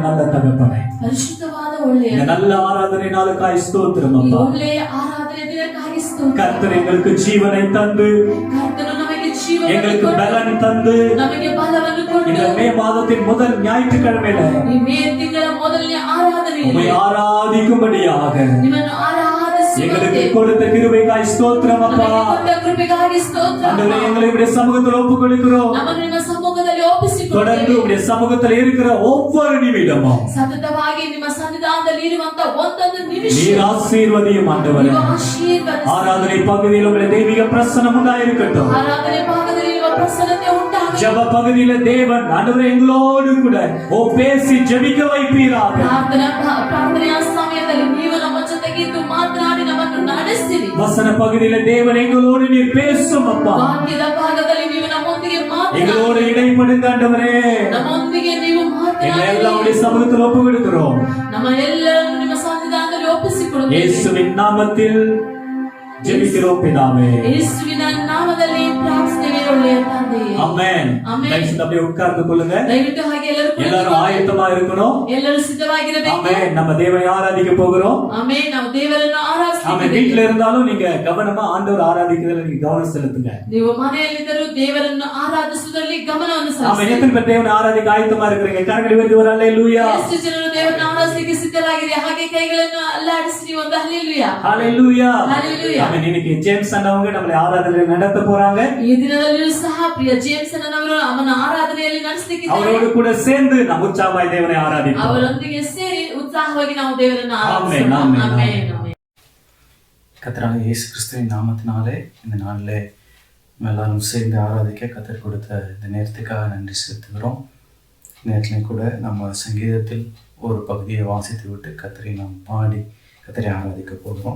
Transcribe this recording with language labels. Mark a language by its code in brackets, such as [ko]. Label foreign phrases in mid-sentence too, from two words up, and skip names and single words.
[ta] தகப்பனே, [kn] ಪರಿಶುದ್ಧವಾದ ಒಳ್ಳೆಯ [ta] இந்த நல்ல ஆராதனை நாளுக்காய் ஸ்தோத்திரம் [kn] ಈ [ta] அப்பா. [kn] ಒಳ್ಳೆಯ ಆರಾಧನೆ ದಿನಕ್ಕಾಗಿ ಸ್ತೋತ್ರ. [ta] கர்த்தர் எங்களுக்கு ஜீவனை தந்து, [kn] ಕರ್ತನು ನಮಗೆ ಜೀವವನ್ನು [ta] எங்களுக்கு [kn] ಕೊಟ್ಟು, [ta] பலன் தந்து, [kn] ನಮಗೆ ಬಲವನ್ನು ಕೊಟ್ಟು, [ta] இந்த மே மாதத்தின் முதல் ஞாயிற்றுக்கிழமையில [kn] ಈ ಮೇ ತಿಂಗಳ ಮೊದಲನೇ ಆರಾಧನೆಯಲ್ಲಿ [ta] உம்மை ஆராதிக்கும்படியாக [kn] ನಿಮ್ಮನ್ನು [ta] எங்களுக்கு [kn] ಆರಾಧಿಸುವಂತೆ [ta] கொடுத்த கிருபைக்காய் ஸ்தோத்திரம் அப்பா. [kn] ನಮಗೆ ಕೊಟ್ಟ ಕೃಪೆಗಾಗಿ ಸ್ತೋತ್ರ. [ta] ஆண்டவரே, எங்களை உடைய சமூகத்தில் ஒப்புக் கொடுக்கிறோம். [kn] ನಮ್ಮನ್ನು ನಿಮ್ಮ ಸಮ್ಮುಖದಲ್ಲಿ ಒಪ್ಪಿಸಿಕೊಡುತ್ತೇವೆ. [ta] தொடர்ந்து உடைய சமூகத்தில் இருக்கிற ஒவ்வொரு நிமிடமும் [kn] ಸತತವಾಗಿ ನಿಮ್ಮ ಸನ್ನಿಧಾನದಲ್ಲಿ ಇರುವಂತ ಒಂದೊಂದು ನಿಮಿಷ [ta] நீர் ஆசீர்வதியும் ஆண்டவரே. [kn] ನೀವು ಆಶೀರ್ವದಿಸಿ. [ta] ஆராதனை பகுதியில் உங்களுடைய தெய்வீக பிரசன்னம் உண்டாயிருக்கட்டும். [kn] ಆರಾಧನೆ ಭಾಗದಲ್ಲಿ ನಿಮ್ಮ ಪ್ರಸನ್ನತೆ ಉಂಟಾಗಲಿ. [ta] ஜெப பகுதியில தேவன் ஆண்டவரே எங்களோடு கூட பேசி ஜெபிக்க வைப்பீராக. [kn] ಪ್ರಾರ್ಥನೆಯ ಸಮಯದಲ್ಲಿ ನೀವು ನಮ್ಮ ಜೊತೆಗಿದ್ದು ಮಾತನಾಡಿ ನಮ್ಮನ್ನು ನಡೆಸಿರಿ. [ta] வசன பகுதியில தேவன் எங்களோடு நீர் பேசும் அப்பா. [kn] ವಾಕ್ಯದ ಭಾಗದಲ್ಲಿ ನೀವು ನಮ್ಮೊಂದಿಗೆ [ta] எங்களோடு [kn] ಮಾತನಾಡಿ [ta] இடைப்படுங்க ஆண்டவரே. [kn] ನಮ್ಮೊಂದಿಗೆ ನೀವು [ta] எங்களை [kn] ಮಾತನಾಡಿ [ta] எல்லாம் உடைய சமூகத்தில் ஒப்பு கொடுக்கிறோம். [kn] ನಮ್ಮ ಎಲ್ಲರನ್ನು ನಿಮ್ಮ ಸನ್ನಿಧಾನದಲ್ಲಿ ಒಪ್ಪಿಸಿಕೊಡುತ್ತೇವೆ. [ta] இயேசுவின் நாமத்தில் ஜெபிக்கிறோம் பிதாவே. [kn] ಯೇಸುವಿನ ನಾಮದಲ್ಲಿ ಪ್ರಾರ್ಥಿಸುತ್ತೇವೆ ಒಳ್ಳೆಯ ತಂದೆಯೇ. [ta] ஆமென். ஆமென். தயவுசெய்து அப்படியே உட்கார்ந்து கொள்ளுங்க. [kn] ದಯವಿಟ್ಟು ಹಾಗೆ [ta] எல்லாரும் [kn] ಎಲ್ಲರೂ [ta] ஆயத்தமா இருக்கணும். [kn] ಎಲ್ಲರೂ ಸಿದ್ಧವಾಗಿರಬೇಕು. [ta] ஆமென். நம்ம தேவனை ஆராதிக்க போகிறோம். [kn] ಆಮೆನ್. ನಾವು ದೇವರನ್ನು [ta] ஆமென். [kn] ಆರಾಧಿಸುತ್ತೇವೆ. [ta] வீட்ல இருந்தாலும் நீங்க கவனமா ஆண்டவர் ஆராதிக்கிறதுல நீங்க கவனம் செலுத்துங்க. [kn] ನೀವು ಮನೆಯಲ್ಲಿದ್ದರೂ ದೇವರನ್ನು ಆರಾಧಿಸುವುದರಲ್ಲಿ ಗಮನವನ್ನು [ta] ஆமென். [kn] ಸಲ್ಲಿಸಿ. [ta] எத்தனை பேர் தேவனை ஆராதிக்க ஆயத்தமா இருக்கிறீங்க? கரங்களை உயர்த்தி ஒரு அல்லேலூயா. [kn] ಎಷ್ಟು ಜನರು ದೇವರನ್ನು ಆರಾಧಿಸಲಿಕ್ಕೆ ಸಿದ್ಧರಾಗಿದೆ? ಹಾಗೆ ಕೈಗಳನ್ನು ಅಲ್ಲಾಡಿಸಿ ಒಂದು ಹಲ್ಲೆಲೂಯಾ. [ta] ஹalleluya. ஹalleluya. ஆமென். இன்னைக்கு ஜேம்ஸ் அண்ணாவங்க நம்மளை ஆராதனை நடத்த போறாங்க. [kn] ಈ ದಿನದಲ್ಲಿಯೂ ಸಹ ಪ್ರಿಯ ಜೇಮ್ಸ್ ಅಣ್ಣನವರು ಅವನ ಆರಾಧನೆಯಲ್ಲಿ ನಡೆಸಲಿಕ್ಕಿದ್ದಾರೆ. [ta] அவரோடு கூட சேர்ந்து நாம் உற்சாகமாய் தேவனை ஆராதிப்போம். [kn] ಅವರೊಂದಿಗೆ ಸೇರಿ ಉತ್ಸಾಹವಾಗಿ ನಾವು ದೇವರನ್ನು [ta] ஆமென். [kn] ಆರಾಧಿಸೋಣ. [ta] ஆமென். [kn] ಆಮೆನ್. ಆಮೆನ್. [ta] கர்த்தராகிய இயேசு கிறிஸ்துவின் நாமத்தினாலே இந்த நாளில் நம்ம எல்லாரும் சேர்ந்து ஆராதிக்க கர்த்தர் கொடுத்த இந்த நேரத்துக்காக நன்றி செலுத்துகிறோம். நேரத்திலையும் கூட நம்ம சங்கீதத்தில் ஒரு பகுதியை வாசித்து விட்டு கர்த்தரை நாம் பாடி கர்த்தரை ஆராதிக்க போகிறோம்.